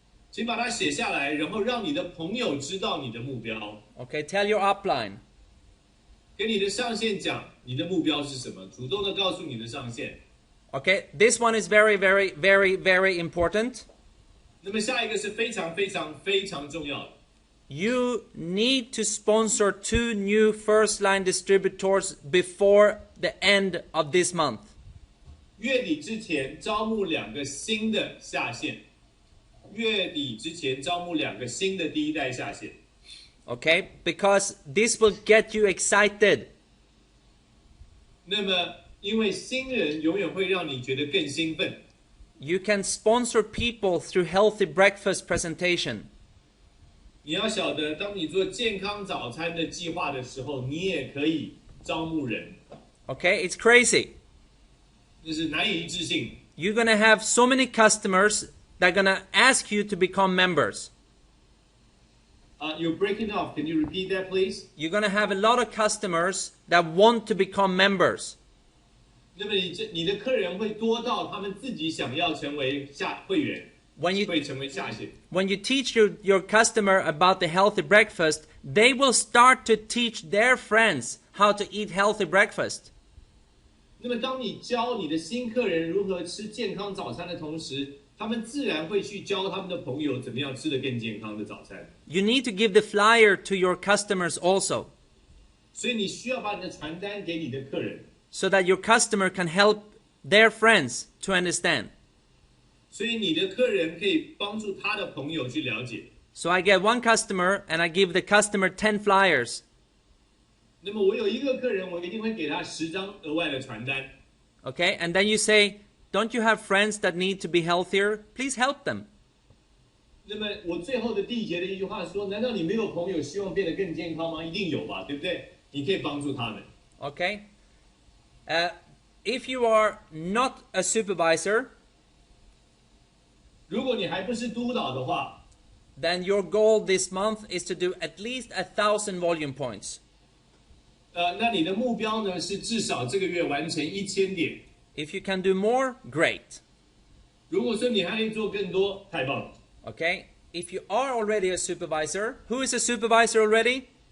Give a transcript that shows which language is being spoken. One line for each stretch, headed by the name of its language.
Chinese: 请把它写下来，然后让你的朋友知道你的目标。
English: Okay, tell your upline.
Chinese: 跟你的上线讲你的目标是什么，主动的告诉你的上线。
English: Okay, this one is very, very, very, very important.
Chinese: 那么下一个是非常非常非常重要的。
English: You need to sponsor 2 new first-line distributors before the end of this month.
Chinese: 月底之前招募2个新的下线。月底之前招募2个新的第一代下线。
English: Okay, because this will get you excited.
Chinese: 那么，因为新人永远会让你觉得更兴奋。
English: You can sponsor people through healthy breakfast presentation.
Chinese: 你要晓得，当你做健康早餐的计划的时候，你也可以招募人。
English: Okay, it's crazy.
Chinese: 这是难以置信。
English: You're gonna have so many customers that are gonna ask you to become members. You're breaking off. Can you repeat that, please? You're gonna have a lot of customers that want to become members.
Chinese: 那么你的客人会多到他们自己想要成为会员， 会成为下线。
English: When you teach your customer about the healthy breakfast, they will start to teach their friends how to eat healthy breakfast.
Chinese: 那么当你教你的新客人如何吃健康早餐的同时，他们自然会去教他们的朋友怎么样吃得更健康的早餐。
English: You need to give the flyer to your customers also.
Chinese: 所以你需要把你的传单给你的客人。
English: So that your customer can help their friends to understand.
Chinese: 所以你的客人可以帮助他的朋友去了解。
English: So I get one customer and I give the customer 10 flyers.
Chinese: 那么我有一个客人，我一定会给他10张额外的传单。
English: Okay, and then you say, don't you have friends that need to be healthier? Please help them.
Chinese: 那么我最后的缔结的一句话说：难道你没有朋友希望变得更健康吗？一定有吧，对不对？你可以帮助他们。
English: Okay. If you are not a supervisor,
Chinese: 如果你还不是督导的话
English: then your goal this month is to do at least 1,000 volume points.
Chinese: 那你的目标呢是至少这个月完成1000点。
English: If you can do more, great.
Chinese: 如果说你还可以做更多，太棒了。
English: Okay? If you are already a supervisor, who is a supervisor already?